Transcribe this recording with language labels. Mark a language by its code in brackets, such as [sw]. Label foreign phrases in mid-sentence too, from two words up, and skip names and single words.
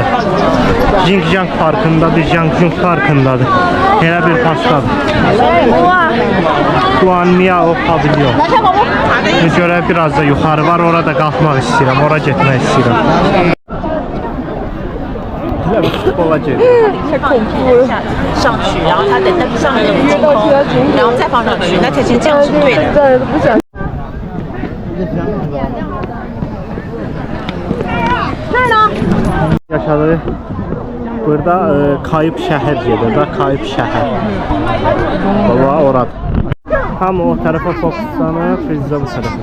[az] Xinjiang parkındadır, Jiangsu parkındadır. Elə bir parkdadır. Guanmiao pavilyon. Görə biraz da yuxarı var, orada qalxmaq istəyirəm, ora getmək istəyirəm. Futbola gedir. [zh] 上去，然后他等登上那个天空，然后再放上去，那其实这样是对的。 [az] Yaşadığı burada kayıp şəhər gedir da, kayıp şəhər. Baba orada. Hamı o tərəfə fokuslanır, biz də bu tərəfə.